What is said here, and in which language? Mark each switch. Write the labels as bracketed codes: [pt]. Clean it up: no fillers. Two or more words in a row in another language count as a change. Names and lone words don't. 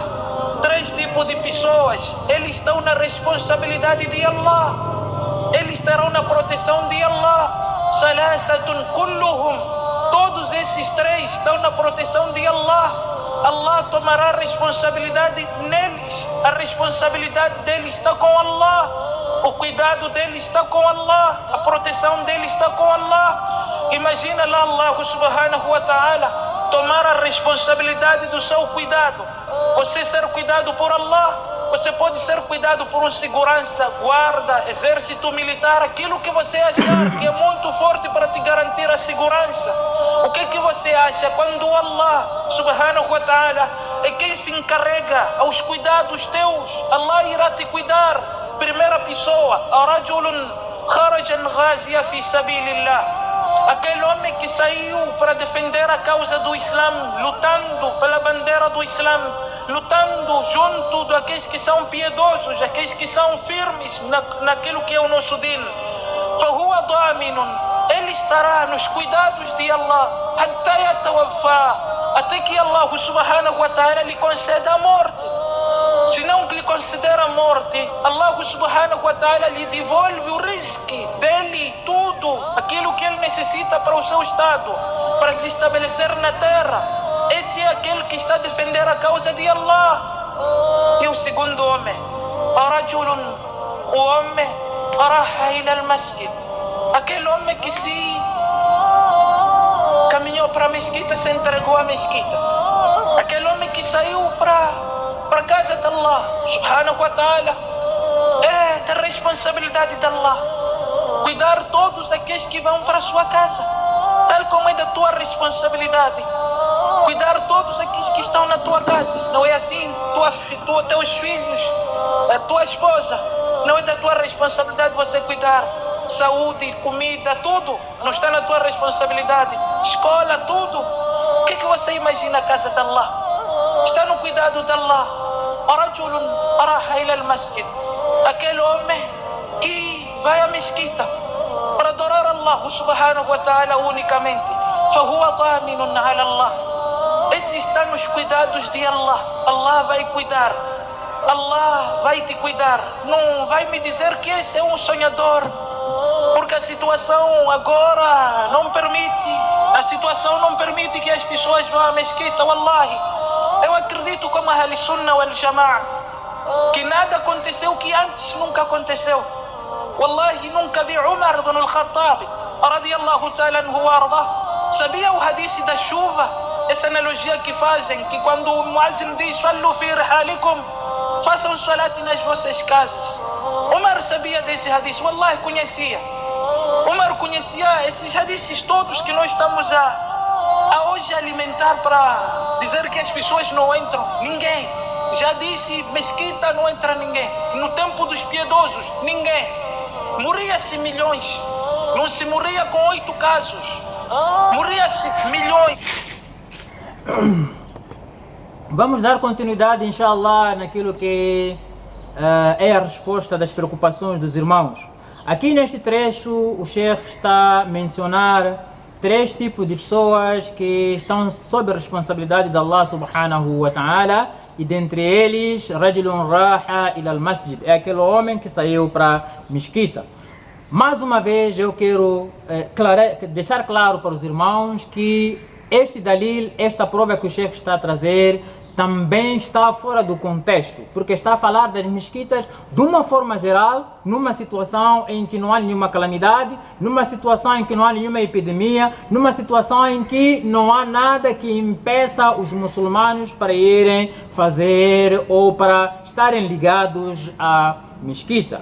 [pt] Três tipos de pessoas, eles estão na responsabilidade de Allah, eles estarão na proteção de Allah. [ar] ثلاثة كلهم, [pt] todos esses três estão na proteção de Allah. Allah tomará responsabilidade neles, a responsabilidade deles está com Allah, o cuidado deles está com Allah, a proteção deles está com Allah. Imagina lá Allah [ar] سبحانه وتعالى [pt] tomar a responsabilidade do seu cuidado. Você ser cuidado por Allah, você pode ser cuidado por um segurança, guarda, exército militar, aquilo que você achar que é muito forte para te garantir a segurança. O que você acha quando Allah [ar] سبحانه وتعالى [pt] é quem se encarrega aos cuidados teus? Allah irá te cuidar. Primeira pessoa, [ar] رجل خرج غازيا في سبيل الله. [pt] Aquele homem que saiu para defender a causa do Islã, lutando pela bandeira do Islã, lutando junto daqueles que são piedosos, aqueles que são firmes naquilo que é o nosso din. [ar] فهو ضامن, [pt] ele estará nos cuidados de Allah, [ar] حتى يتوفى, [pt] até que Allah [ar] سبحانه وتعالى [pt] lhe conceda a morte. Se não lhe considera a morte, Allah [ar] سبحانه وتعالى [pt] lhe devolve o risco dele, tudo aquilo que ele necessita para o seu estado, para se estabelecer na terra. Esse é aquele que está a defender a causa de Allah. E o segundo homem, rajulun, o homem, [ar] راح إلى المسجد, [pt] aquele homem que se caminhou para a mesquita, se entregou à mesquita, aquele homem que saiu para a casa de Allah [ar] سبحانه وتعالى, [pt] é da responsabilidade de Allah cuidar todos aqueles que vão para a sua casa, tal como é da tua responsabilidade cuidar todos aqueles que estão na tua casa. Não é assim? Teus filhos, a tua esposa, não é da tua responsabilidade você cuidar? Saúde, comida, tudo não está na tua responsabilidade? Escola, tudo. O que você imagina a casa de Allah? Está no cuidado de Allah. [ar] رجل راح إلى المسجد, [pt] aquele homem que vai à mesquita para adorar Allah [ar] سبحانه وتعالى [pt] unicamente. [ar] فهو ضامن على Allah, [pt] esse está nos cuidados de Allah. Allah vai cuidar, Allah vai te cuidar. Não vai me dizer que esse é um sonhador, porque a situação agora não permite, a situação não permite que as pessoas vão à mesquita. Wallahi, eu acredito como a [ar] أهل السنة والجماعة [pt] que nada aconteceu que antes nunca aconteceu. Wallahi, nunca vi Umar ibn al-Khattab [ar] رضي الله تعالى عنه وأرضاه. [pt] Sabia o hadith da chuva? Essa analogia que fazem, que quando o muazzin diz [ar] "صلوا في رحالكم", [pt] façam salat nas vossas casas. Umar sabia desse hadith, wallahi conhecia. Umar conhecia esses hadiths todos que nós estamos a hoje alimentar para dizer que as pessoas não entram. Ninguém. Já disse, mesquita não entra ninguém. No tempo dos piedosos, ninguém. Morria-se milhões. Não se morria com 8 casos. Morria-se milhões. Vamos dar continuidade, inshallah, naquilo que é a resposta das preocupações dos irmãos. Aqui neste trecho, o Sheikh está a mencionar 3 tipos de pessoas que estão sob a responsabilidade de Allah [ar] سبحانه وتعالى, [pt] e dentre eles, [ar] رجل راح إلى المسجد, [pt] é aquele homem que saiu para a mesquita. Mais uma vez, eu quero deixar claro para os irmãos que este dalil, esta prova que o Sheikh está a trazer, também está fora do contexto, porque está a falar das mesquitas de uma forma geral, numa situação em que não há nenhuma calamidade, numa situação em que não há nenhuma epidemia, numa situação em que não há nada que impeça os muçulmanos para irem fazer ou para estarem ligados à mesquita.